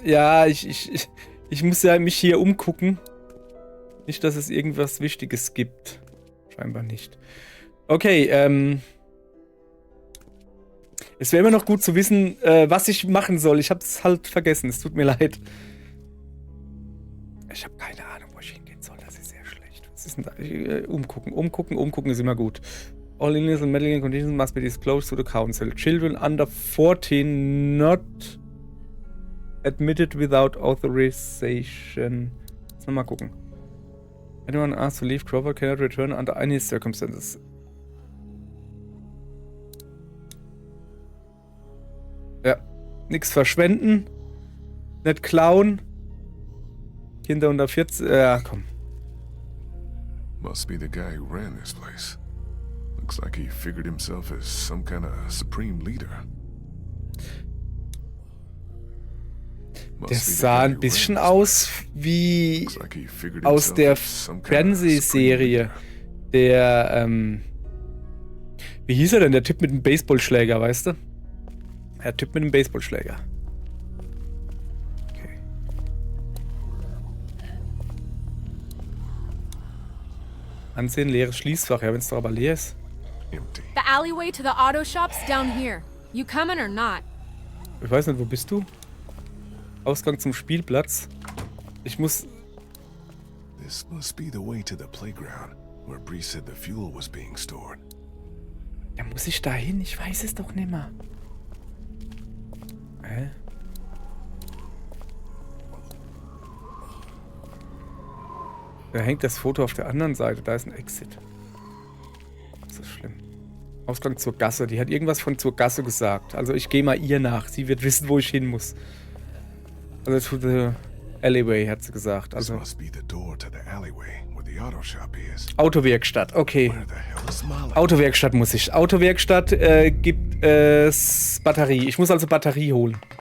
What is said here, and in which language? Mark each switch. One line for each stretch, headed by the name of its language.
German: Ja, ich muss ja mich hier umgucken. Nicht, dass es irgendwas Wichtiges gibt. Scheinbar nicht. Okay, es wäre immer noch gut zu wissen, was ich machen soll. Ich habe es halt vergessen. Es tut mir leid. Ich habe keine Ahnung, wo ich hingehen soll. Das ist sehr schlecht. Was ist denn da? Umgucken ist immer gut.
English: All illegal and meddling conditions must be disclosed to the council. Children under 14 not admitted without authorization.
German: Jetzt nochmal gucken.
English: Anyone asked to leave Crawford cannot return under any circumstances.
German: Ja, nichts verschwenden. Nicht klauen. Kinder unter 14. Ja, komm.
English: Must be the guy who ran this place. Looks like he figured himself as some kind of supreme leader.
German: Der sah ein bisschen aus wie aus der Fernsehserie. Der, wie hieß er denn? Der Typ mit dem Baseballschläger, weißt du? Der Typ mit dem Baseballschläger. Okay. Ansehen, leeres Schließfach. Ja, wenn es doch aber leer ist.
English: Empty. The alleyway to the auto shop's down here. You coming or not?
German: Ich weiß nicht, wo bist du? Ausgang zum Spielplatz. Ich muss...
English: This must be the way to the playground, where Bree said the fuel was being stored.
German: Ja, muss ich da hin? Ich weiß es doch nicht mehr. Hä? Da hängt das Foto auf der anderen Seite. Da ist ein Exit. Das ist schlimm. Ausgang zur Gasse. Die hat irgendwas von zur Gasse gesagt. Also ich gehe mal ihr nach. Sie wird wissen, wo ich hin muss. Also
English: to the alleyway,
German: hat sie gesagt. Also
English: This must be the door to the alleyway where the auto shop is.
German: Autowerkstatt. Okay.
English: Where the hell is Molly?
German: Autowerkstatt muss ich. Autowerkstatt gibt es Batterie. Ich muss also Batterie holen.